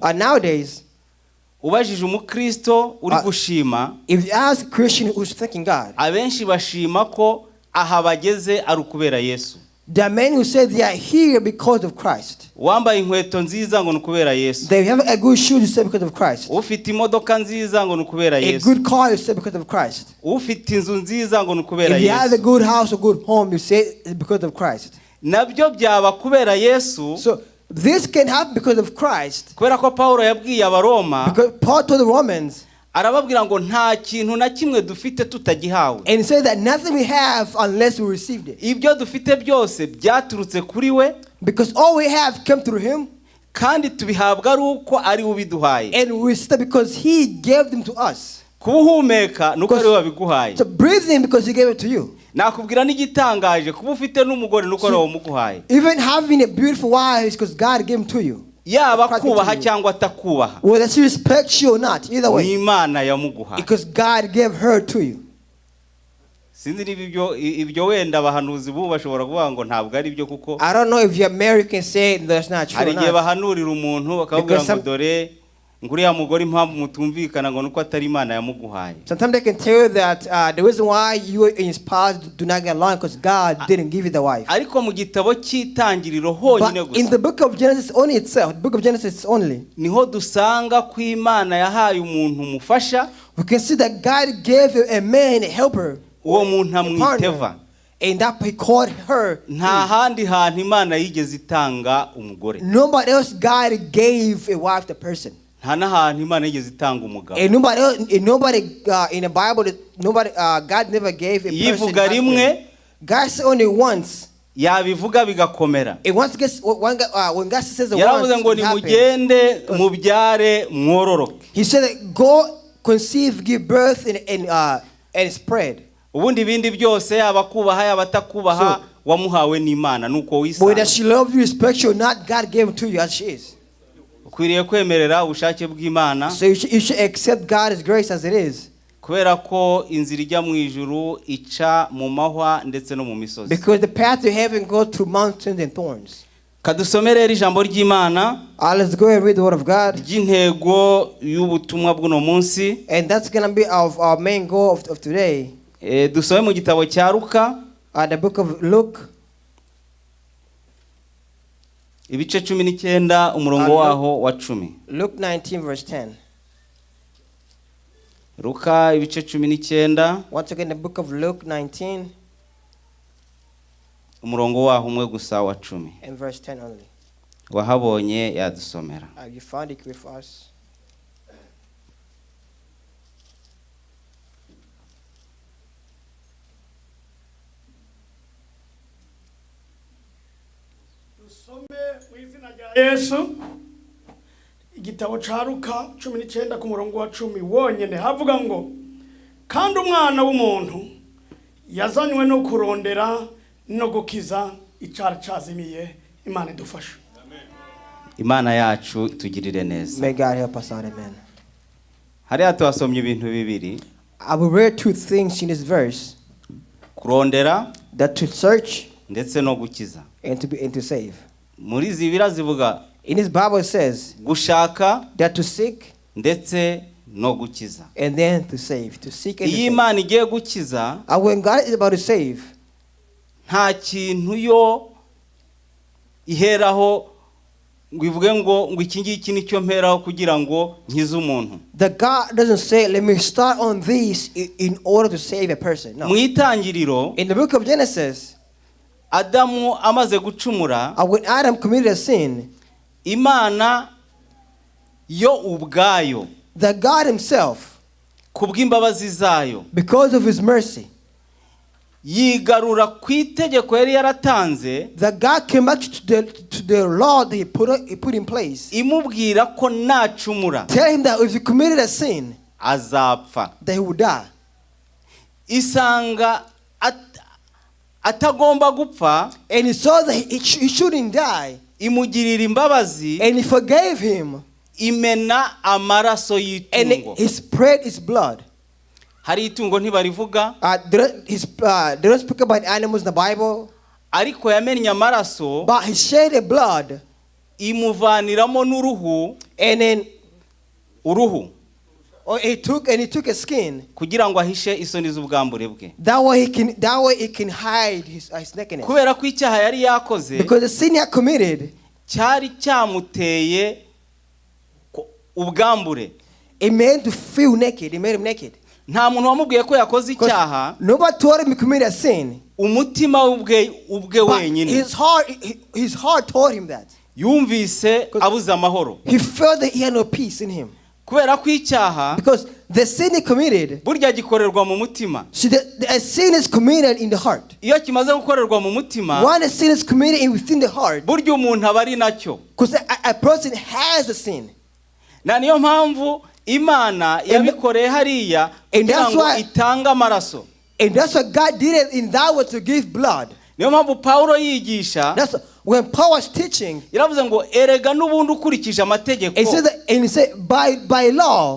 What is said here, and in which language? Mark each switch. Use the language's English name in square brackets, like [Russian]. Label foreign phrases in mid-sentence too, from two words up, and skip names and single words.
[English] nowadays, [Kinyarwanda] ubajije umukristo uri gushima, [English] if you ask a Christian who's thanking God, [Kinyarwanda] abenshi bashima ko aha bageze ari ukubera Yesu. [English] There are men who say they are here because of Christ. [Kinyarwanda] Wambaye inkweto nziza ngo nukubera Yesu. [English] They have a good shoe, you say because of Christ. [Kinyarwanda] Ufite imodoka nziza ngo nukubera Yesu. [English] A good car, you say because of Christ. [Kinyarwanda] Ufite inzu nziza ngo nukubera Yesu. [English] If you have a good house or good home, you say it's because of Christ. [Kinyarwanda] Nabyo byaba kubera Yesu. [English] So this can happen because of Christ. [Kinyarwanda] Kubera ko Paulo yabwiye Abaroma. [English] Because Paul told the Romans, [Kinyarwanda] arababwira ngo nta kintu na kimwe dufite tutagihawe. [English] And he said that nothing we have unless we received it. [Kinyarwanda] Ibyo dufite byose byaturutse kuri we. [English] Because all we have came through him. [Kinyarwanda] Kandi tubihabwa ari uko ari ubiduhaye. [English] And we receive because he gave them to us. [Kinyarwanda] Kuhumeka nuko ari wabiguhaye. [English] So breathe in because he gave it to you. [Kinyarwanda] nakubwira n'igitangaje kuba ufite n'umugore nuko rawo muguhaye. [English] Even having a beautiful wife is because God gave him to you. [Kinyarwanda] Yaba kubaha cyangwa atakubaha. [English] Whether she respects you or not, either way. [Kinyarwanda] Ni Imana yamuguhaye. [English] Because God gave her to you. [Kinyarwanda] Sinzi ibyo wenda abahanuzi bubu bashobora kuvuga ngo ntabwo ari byo kuko [English] I don't know if you're married can say that's not true. [Kinyarwanda] Hari gihe bahanurira umuntu bakavuga ngo dore nguriya mugore impamvu mutumvikana ngo nuko atari Imana yamuguhaye. [English] Sometimes they can tell you that the reason why you and your spouse do not get along because God didn't give you the wife. [Kinyarwanda] Ariko mu gitabo cy'itangiriro honyine gusa. [English] In the book of Genesis only itself, the book of Genesis only. [Kinyarwanda] Niho dusanga ko Imana yahaye umuntu mufasha. [English] We can see that God gave a man a helper. [Kinyarwanda] Uwo muntu amwiteva. [English] And that he called her. [Kinyarwanda] Nta handi hantu Imana yigeze itanga umugore. [English] Nobody else God gave a wife to person. [Kinyarwanda] Nta nahantu Imana yigeze itanga umugabo. [English] And nobody in the Bible God never gave a person. [Kinyarwanda] Yivuga rimwe. [English] God said only once. [Kinyarwanda] Yabivuga bigakomera. [English] And once when God says the once, [Kinyarwanda] yaravuze ngo nimugende mubyare mwororoke. [English] He said that go conceive, give birth and spread. [Kinyarwanda] Ubundi bindi byose abakubaha abatakubaha wamuhawe n'Imana nuko wisa. [English] Whether she loves you, respects you or not, God gave it to you as she is. [Kinyarwanda] Ukwiriye kwemerera ubushake bw'Imana. [English] So you should accept God's grace as it is. [Kinyarwanda] Kubera ko inzira ijya mu ijuru ica mu mahwa ndetse no mu misozi. [English] Because the path to heaven goes through mountains and thorns. [Kinyarwanda] Kadusomere ijambo ry'Imana. [English] Let's go and read the word of God. [Kinyarwanda] Intego y'ubutumwa bw'uno munsi. [English] And that's going to be our main goal of today. [Kinyarwanda] Dusome mu gitabo cya Luka. [English] The book of Luke. [Kinyarwanda] Ibice 19 umurongo waho wa 10. [English] Luke 19 verse 10. [Kinyarwanda] Luka ibice 19. [English] Once again the book of Luke 19. [Kinyarwanda] Umurongo waho umwe gusa wa 10. [English] And verse 10 only. [Kinyarwanda] Wahabonye yadusomera. [English] You found it with us. [Rundi] Yesu igitabo ca Luka 19 ku murongo wa 10 wonyene havuga ngo kandi umwana w'umuntu yazanywe no kurondera no gukiza icara cazimiye. [Kinyarwanda] Imana idufasha. Imana yacu tugirire neza. [English] May God help us out, amen. [Kinyarwanda] Hariya twasomye ibintu bibiri. [English] I will read two things in this verse. [Kinyarwanda] Kurondera, [English] that to search, [Kinyarwanda] ndetse no gukiza. [English] And to save. [Kinyarwanda] Muri zibira zivuga [English] in this Bible it says [Kinyarwanda] gushaka, [English] that to seek, [Kinyarwanda] ndetse no gukiza. [English] And then to save, to seek and to save. [Kinyarwanda] Imana igiye gukiza, [English] and when God is about to save, [Kinyarwanda] nta kintu yo iheraho ngo ivuge ngo iki ngiki nicyo mperaho kugira ngo nkize umuntu. [English] The God doesn't say let me start on this in order to save a person. No. [Kinyarwanda] Mu itangiriro, [English] in the book of Genesis, [Kinyarwanda] Adamu amaze gucumura, [English] when Adam committed a sin, [Kinyarwanda] Imana yo ubwayo, [English] the God himself, [Kinyarwanda] kubw'imbabazi zayo, [English] because of his mercy, [Kinyarwanda] yigarura ku itegeko yari yaratanze, [English] the God came back to the law that he put in place, [Kinyarwanda] imubwira ko nacumura, [English] tell him that if he committed a sin, [Kinyarwanda] azapfa, [English] that he would die. [Kinyarwanda] Isanga atagomba gupfa, [English] and he saw that he shouldn't die, [Kinyarwanda] imugirira imbabazi, [English] and he forgave him, [Kinyarwanda] imena amaraso y'itungo, [English] and he spread his blood. [Kinyarwanda] Hari itungo ntibarivuga, [English] they don't speak about animals in the Bible, [Kinyarwanda] ariko yamennye amaraso, [English] but he shed the blood, [Kinyarwanda] imuvaniramo n'uruhu, [English] and then [Kinyarwanda] uruhu, [English] he took a skin, [Kinyarwanda] kugira ngo ahishe isoni z'ubwambure bwe. [English] That way he can hide his nakedness. [Kinyarwanda] Kubera ko icyaha yari yakoze, [English] because the sin he had committed, [Kinyarwanda] cyari cyamuteye ubwambure. [English] It made him to feel naked. It made him naked. [Kinyarwanda] Nta muntu wamubwiye ko yakoze icyaha. [English] Nobody told him he committed a sin. [Kinyarwanda] Umutima ubwe wenyine. [English] His heart told him that. [Kinyarwanda] Yumvise abuze amahoro. [English] He felt that he had no peace in him. [Kinyarwanda] Kubera ko icyaha, [English] because the sin he committed, [Kinyarwanda] burya gikorerwa mu mutima. [English] See, the sin is committed in the heart. [Kinyarwanda] Iyo kimaze gukorerwa mu mutima, [English] when a sin is committed within the heart, [Kinyarwanda] burya umuntu aba ari nacyo. [English] Because a person has a sin. [Kinyarwanda] Na niyo mpamvu Imana yabikoreye hariya kugira ngo itanga amaraso. [English] And that's what God did it in that way, to give blood. [Kinyarwanda] niyo mpamvu Paulo yigisha, [English] That's when Paul was teaching. [Kinyarwanda] yaravuze ngo erega n'ubundi ukurikije amategeko, [English] And he said by law,